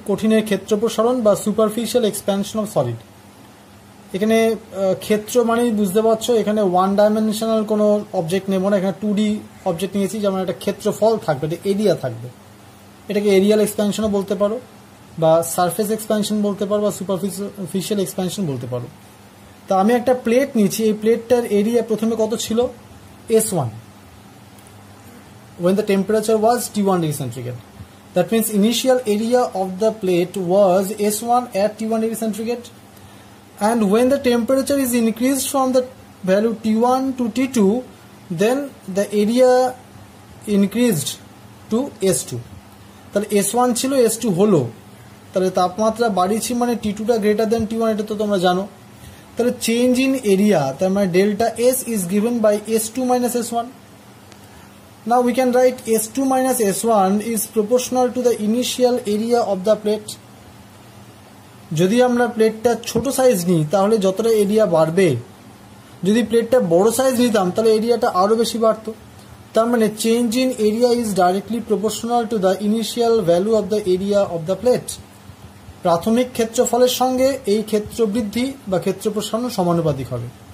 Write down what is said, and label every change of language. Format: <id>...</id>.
<bn>কঠিনের ক্ষেত্র প্রসারণ বা</bn> <en>Superficial expansion of solid.</en> <bn>এখানে ক্ষেত্র মানেই বুঝতে পারছো, এখানে ওয়ান ডাইমেনশনাল কোনো অবজেক্ট নেব না, এখানে 2D অবজেক্ট নিয়েছি। যেমন একটা ক্ষেত্রফল থাকবে, এটা এরিয়া থাকবে, এটাকে এরিয়াল এক্সপ্যানশনও বলতে পারো, বা সারফেস এক্সপ্যানশন বলতে পারো, বা সুপারফিশিয়াল এক্সপ্যানশন বলতে পারো। তা আমি একটা প্লেট নিয়েছি, এই প্লেটটার এরিয়া প্রথমে কত ছিল?</bn> <en>S1 when the temperature was T1 degree centigrade. That means initial area of the plate was S1 at T1 degree centigrade, and when the temperature is increased from the value T1 to T2, then the area increased to S2.</en> <bn>তাহলে S1 ছিল, S2 হলো, তাহলে তাপমাত্রা বাড়িয়েছি মানে T2 টা</bn> <en>greater than</en> <bn>T1, এটা তো তোমরা জানো। তাহলে</bn> <en>change in area,</en> <bn>তার মানে</bn> <en>Delta S is given by S2 minus S1. Now we can write S2 minus S1 is proportional to the initial area of the plate.</en> <bn>যদি আমরা প্লেটটা ছোট সাইজ নিই তাহলে যতটা এরিয়া বাড়বে, যদি প্লেটটা বড় সাইজ নিতাম তাহলে এরিয়াটা আরও বেশি বাড়তো। তার মানে</bn> <en>Change in area is directly proportional to the initial value of the area of the plate.</en> <bn>প্রাথমিক ক্ষেত্রফলের সঙ্গে এই ক্ষেত্র বৃদ্ধি বা ক্ষেত্র প্রসারণ সমানুপাতিক হবে।</bn>